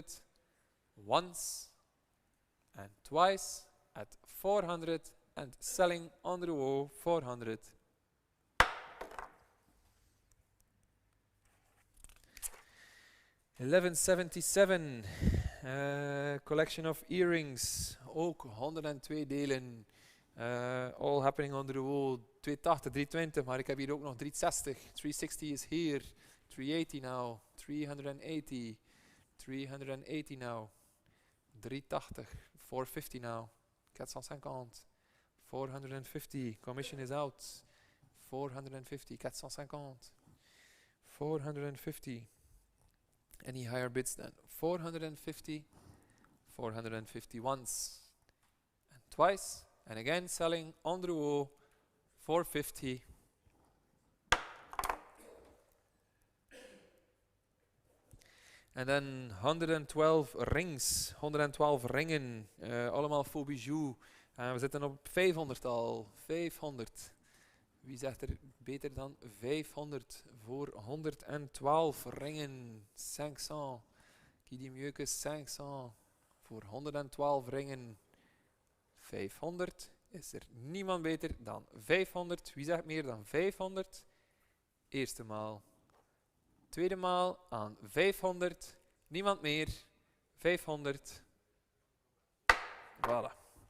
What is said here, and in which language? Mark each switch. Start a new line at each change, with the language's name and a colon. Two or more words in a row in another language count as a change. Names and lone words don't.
English: Once and twice at 400, and selling on the row 400. $11.77, collection of earrings,
Dutch: ook 102 delen,
English: all happening on the row. 280, 320,
Dutch: maar ik heb hier ook nog 360.
English: 360 is here. 380 now. 380. 380 now. 380, 450 now, 450, 450, commission is out, 450, 450, 450, any higher bids than 450, 450 once, and twice, and again selling on the row, 450,
Dutch: en dan 112 rings, 112 ringen, allemaal
French: faux bijoux.
Dutch: We zitten op 500 al, 500. Wie zegt er beter dan 500 voor 112 ringen? 500.
French: Qui dit mieux que 500
Dutch: voor 112 ringen? 500. Is er niemand beter dan 500? Wie zegt meer dan 500? Eerste maal. Tweede maal aan 500. Niemand meer. 500. Voilà.